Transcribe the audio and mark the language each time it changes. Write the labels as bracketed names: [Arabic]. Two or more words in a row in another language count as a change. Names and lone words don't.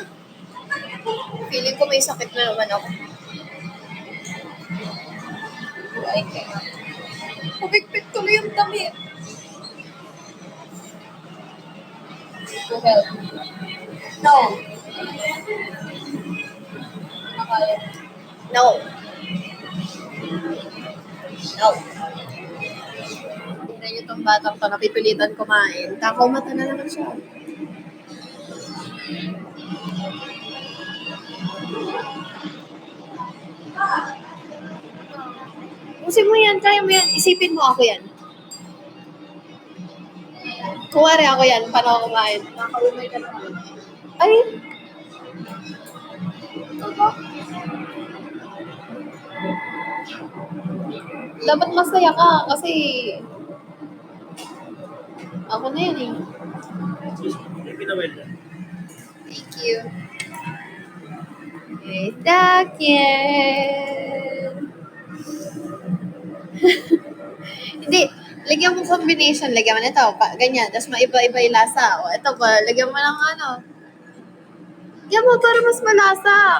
[Filipino] Feeling ko may sakit na naman ako. Pumikpit tuloy yung damit. [English] To help. No. No. No. [Filipino] Tingnan niyo itong batang to, napipilitan kumain. Takaw mata na naman siya. Usin mo yan, kaya mo yan. Isipin mo ako yan. Kuwari ako yan, paano ako kumain? Nakakaumay ka naman. Ay! Ito. Dapat masaya ka kasi ako na yan eh. [English] Thank you. [Filipino] Dakin. Hindi. Lagyan mo combination. Lagyan mo na ito. Ganyan. Tapos maiba-iba yung lasa. O ito pa. Lagyan mo ng ano. Lagyan mo para mas malasa.